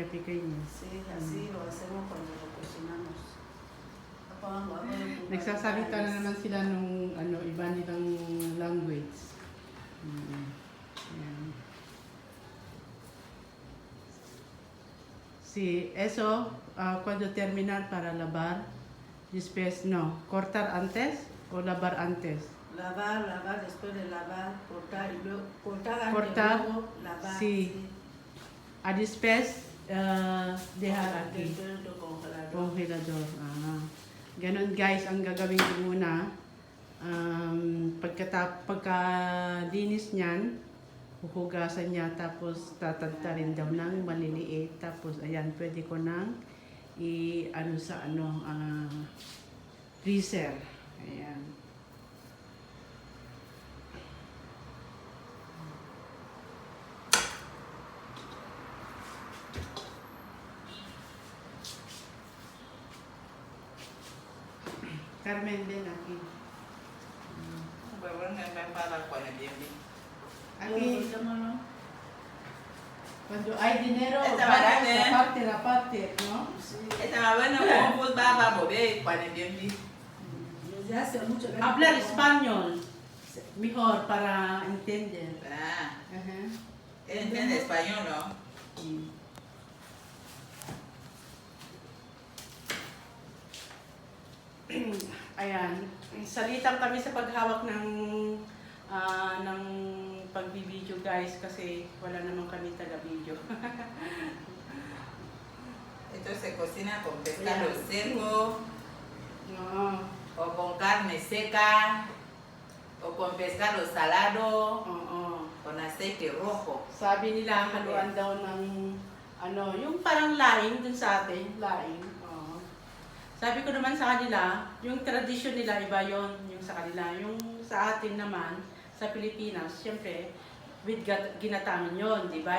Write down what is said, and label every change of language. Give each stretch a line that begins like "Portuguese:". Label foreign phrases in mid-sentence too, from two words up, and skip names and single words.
Spanish: Sí, así lo hacemos cuando lo cocinamos.
Filipino: Nagsasalita na naman sila nung iba nilang language. Ayan.
Spanish: Sí, eso, cuando terminar para lavar, después no, cortar antes o lavar antes. Lavar, después de lavar, cortar y luego cortar antes, Cortar, luego lavar. sí. Después, dejar aquí. Dentro del congelador. Congelador.
Filipino: Ganon guys, ang gagawin ko muna. Pagka-linis niyan, huhugasan niya, tapos tatagtarin daw ng maliliit. Tapos, ayan, pwede ko nang sa freezer. Ayan. Carmen din aquí.
Spanish: Aquí, cuando hay dinero, la parte, ¿no? Desde hace mucho que Hablar español, mejor para entender. Ajá. ¿Entiende español, no?
Filipino: Ayan, salitan kami sa paghawak ng pagbibideo guys kasi wala naman kami taga-video.
Spanish: Esto se cocina con pescado seco,
Filipino: Oo.
Spanish: o con carne seca, o con pescado salado,
Filipino: Oo.
Spanish: con aceite rojo.
Filipino: Sabi nila haluan daw ng yung parang laing dun sa atin, laing. Oo. Sabi ko naman sa kanila, yung tradisyon nila iba yon, yung sa kanila. Yung sa atin naman, sa Pilipinas, syempre, with ginatangan yon, di ba?